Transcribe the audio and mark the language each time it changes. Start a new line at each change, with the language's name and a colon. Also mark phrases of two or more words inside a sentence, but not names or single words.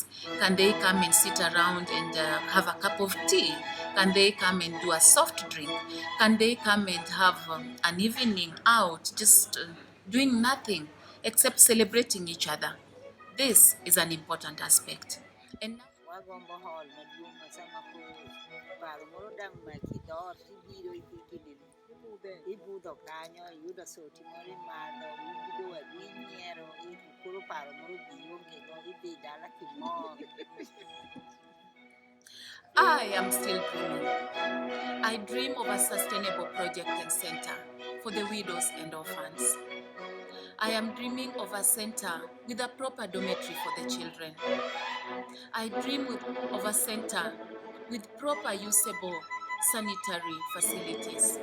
English: Can they come and sit around and have a cup of tea? Can they come and do a soft drink? Can they come and have an evening out, just doing nothing except celebrating each other? This is an important aspect. And
Luo (Kenya and Tanzania): Wagombo hall maduong' sama ko paro moro dang' makidor tibiro ibudho kanyo iyudo soti moro imadho ubudo wadu inyiero koro paro moro biro kendo idhi dala kimor.
English: I am still dreaming. I dream of a sustainable project and center for the widows and orphans. I am dreaming of a center with a proper dormitory for the children. I dream of a center with proper usable sanitary facilities.